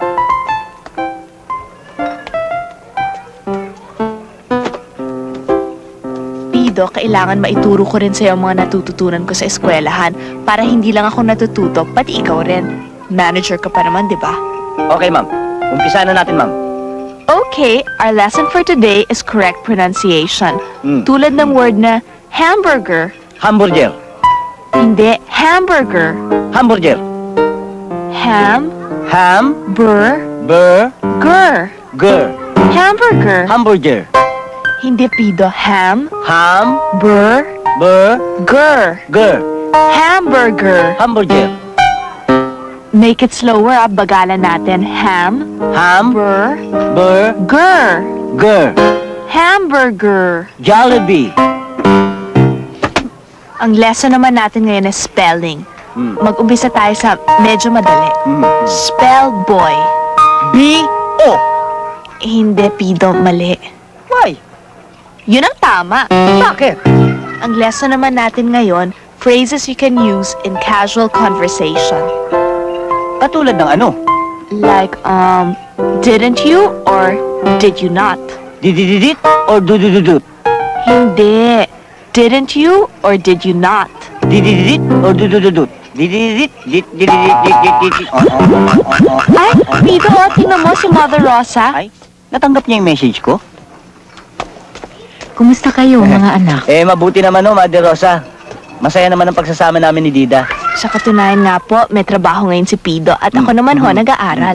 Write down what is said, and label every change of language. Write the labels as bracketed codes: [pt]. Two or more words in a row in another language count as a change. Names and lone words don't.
[tl] Pido, kailangan maituro ko rin sa'yo ang mga natututunan ko sa eskwelahan para hindi lang ako natututo, pati ikaw rin. Manager ka pa naman, di ba? [en] Okay, ma'am. [tl] Umpisahan na natin, ma'am. [en] Okay, our lesson for today is correct pronunciation. [tl] Tulad ng word na hamburger. Hamburger. Hindi, hamburger. Hamburger. Ham. Ham. Bur. Bur. Ger. Ger. Hamburger. Hamburger. Hindi, Pido. Ham. Ham. Bur. Bur. Ger. Ger. Hamburger. Hamburger. [en] Make it slower, [tl] bagalan natin. Ham. Ham. Bur. Bur. Ger. Ger. Hamburger. Jollibee. Ang lesson naman natin ngayon [en] is spelling. [tl] Mag-umpisa tayo sa medyo madali. [en] Spell boy. B-O. [tl] Hindi, Pido. Mali. [en] Why? [tl] Yun ang tama. Bakit? Ang lesson naman natin ngayon, [en] phrases you can use in casual conversation. [tl] Katulad ng ano? [en] Like, didn't you or did you not? Didididit or dudududut? [tl] Hindi. [en] Didn't you or did you not? Didididit or dudududut? Didididit, didididit. [tl] Ay, Pido, tingnan mo si Mother Rosa. Ay, natanggap niya yung message ko? Kumusta kayo, mga anak? Mabuti naman ho, Mother Rosa. Masaya naman ang pagsasama namin ni Dida. Sa katunayan nga po, may trabaho ngayon si Pido at ako naman ho, nag-aaral.